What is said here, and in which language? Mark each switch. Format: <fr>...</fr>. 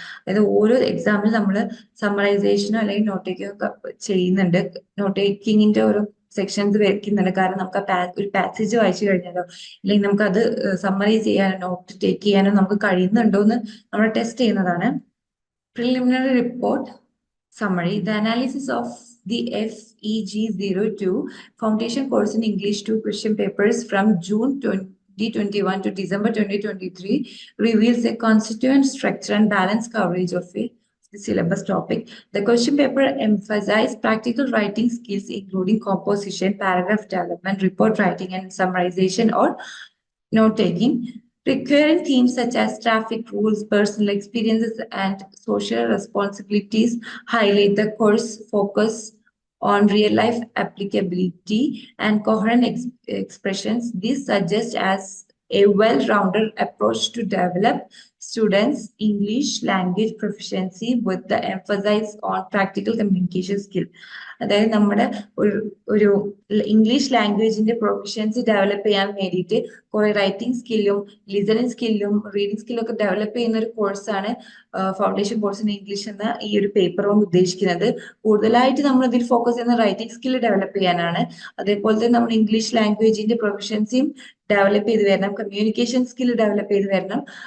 <ml>അതായത് ഓരോ എക്സാമിൽ നമ്മൾ സമ്മറൈസേഷനോ അല്ലെങ്കിൽ നോട്ട് ടേക്കിംഗോ ചെയ്യുന്നുണ്ട്. നോട്ട് ടേക്കിങ്ങിന്റെ ഓരോ സെക്ഷൻസ് വെക്കുന്നില്ല. കാരണം നമുക്ക് ഒരു പാസേജ് വായിച്ചു കഴിഞ്ഞാലോ അല്ലെങ്കിൽ നമുക്ക് അത് സമ്മറൈസ് ചെയ്യാനോ നോട്ട് ടേക്ക് ചെയ്യാനോ നമുക്ക് കഴിയുന്നുണ്ടോ എന്ന് നമ്മൾ ടെസ്റ്റ് ചെയ്യുന്നതാണ്.</ml> <en>Preliminary report summary. The analysis of the FEG02 Foundation course in English 2 question papers from June 2021 to December 2023 reveals a constituent structure and balanced coverage of the syllabus topic. The question paper emphasized practical writing skills including composition, paragraph development, report writing, and summarization or note-taking. Recurring themes such as traffic rules, personal experiences, and social responsibilities highlight the course focus on real-life applicability and coherent expressions. This suggests as a well-rounded approach to develop students' English language proficiency with the emphasis on practical communication skill.</en> <ml>അതായത് നമ്മുടെ ഒരു English ലാംഗ്വേജിന്റെ proficiency develop ചെയ്യാൻ വേണ്ടിയിട്ട് കുറെ writing സ്കില്ലും listening സ്കില്ലും reading സ്കില്ലും ഒക്കെ develop ചെയ്യുന്ന ഒരു കോഴ്സാണ് ഫൗണ്ടേഷൻ കോഴ്സ് ഇൻ ഇംഗ്ലീഷ് എന്ന ഈ ഒരു പേപ്പർ കൊണ്ട് ഉദ്ദേശിക്കുന്നത്. കൂടുതലായിട്ട് നമ്മൾ ഇതിൽ ഫോക്കസ് ചെയ്യുന്ന റൈറ്റിംഗ് സ്കില്ല് ഡെവലപ്പ് ചെയ്യാനാണ്. അതേപോലെ തന്നെ നമ്മൾ ഇംഗ്ലീഷ് ലാംഗ്വേജിന്റെ പ്രൊഫഷ്യൻസിയും ഡെവലപ്പ് ചെയ്ത് വരണം, കമ്മ്യൂണിക്കേഷൻ സ്കിൽ ഡെവലപ്പ് ചെയ്ത് വരണം.</ml>